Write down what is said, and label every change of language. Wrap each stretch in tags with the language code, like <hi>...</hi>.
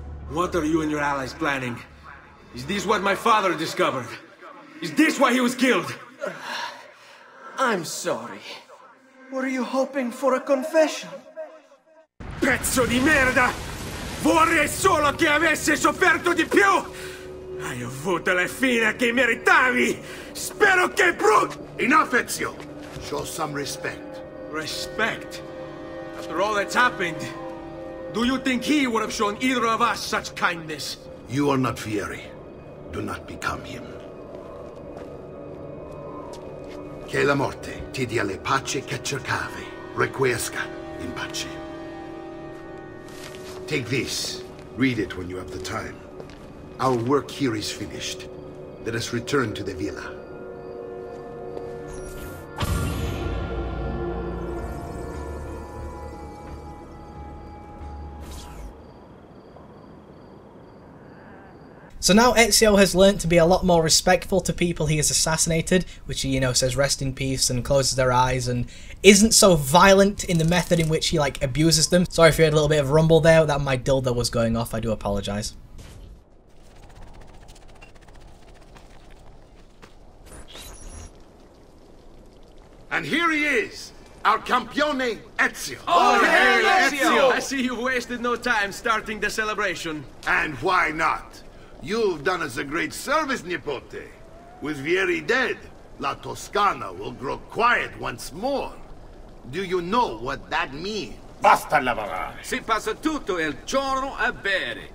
<en>What are you and your allies planning? Is this what my father discovered? Is this why he was killed? I'm sorry. Were you hoping for a confession?</en> <it>Pezzo di merda! Vorrei solo che avessi sofferto di più! Hai avuto la fine che meritavi! Spero che</it> <en>Enough, Ezio! Show some respect. Respect? After all that's happened, do you think he would have shown either of us such kindness? You are not Fieri. Do not become him.</en> <it>Che la morte ti dia le pace che cercavi.</it> <la>Requiesca in pace.</la> <en>Take this. Read it when you have the time. Our work here is finished. Let us return to the villa. So now Ezio has learnt to be a lot more respectful to people he has assassinated, which he, says rest in peace and closes their eyes and isn't so violent in the method in which he, abuses them. Sorry if you heard a little bit of rumble there, that my dildo was going off, I do apologise. And here he is, our campione Ezio. Oh, hey, Ezio! I see you wasted no time starting the celebration. And why not? You've done us a great service, Nipote. With Vieri dead, La Toscana will grow quiet once more. Do you know what that means?</en> <it>Basta lavorare. Si passa tutto il giorno a bere.</it>